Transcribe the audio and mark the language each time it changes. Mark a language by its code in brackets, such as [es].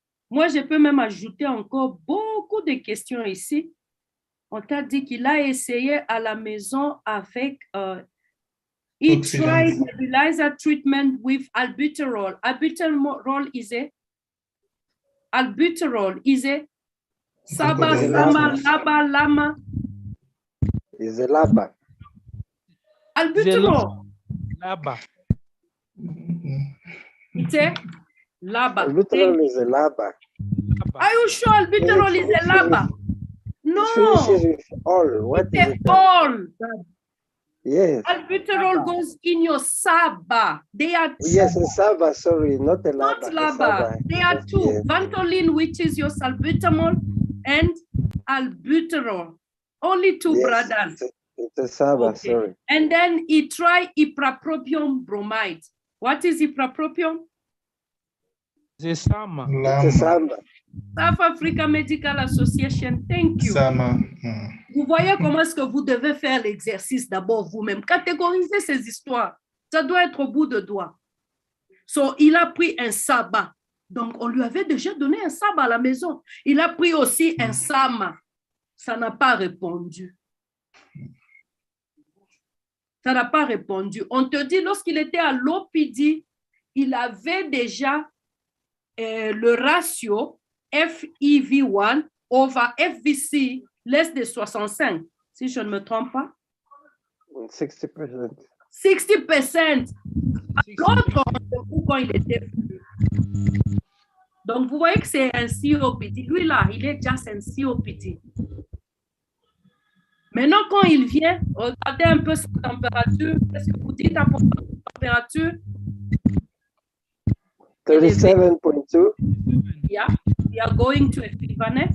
[fr] Moi, je peux même ajouter encore beaucoup de questions ici. On t'a dit qu'il a essayé à la maison avec... [en] he tried nebulizer treatment with albuterol. Albuterol is a... Albuterol is a... Saba, Sama, Laba, Lama. Is a laba. Albuterol. Laba. It's a laba. Albuterol is a laba. Are you sure albuterol is a laba? No. It finishes with all. What is it? All. Yes. Albuterol goes in your Saba. They are two. Yes, a Saba, sorry, not a laba. Not laba. They are two. Yes. Vantolin, which is your salbutamol, and albuterol. Only two, yes, brothers. It's a Saba, okay. Sorry. And then he tried iprapropium bromide. What is iprapropium? The Sama. It's a Sama. South Africa Medical Association, thank you. Sama. [fr] Vous voyez comment est-ce que vous devez faire l'exercice d'abord vous-même. Catégoriser ces histoires. Ça doit être au bout de doigt. So, il a pris un Saba. Donc, on lui avait déjà donné un Saba à la maison. Il a pris aussi un Sama. Ça n'a pas répondu. Ça n'a pas répondu. On te dit, lorsqu'il était à l'OPD, il avait déjà le ratio FEV1 [en] over FVC less [fr] de 65, si je ne me trompe pas. 60%. 60%. L'autre, quand il était... Donc, vous voyez que c'est un COPD. Lui, là, il est déjà un COPD. Maintenant, quand il vient, regardez un peu sa température. Qu'est-ce que vous dites à propos de sa température? 37.2. [en] Yeah, we are going to a fever.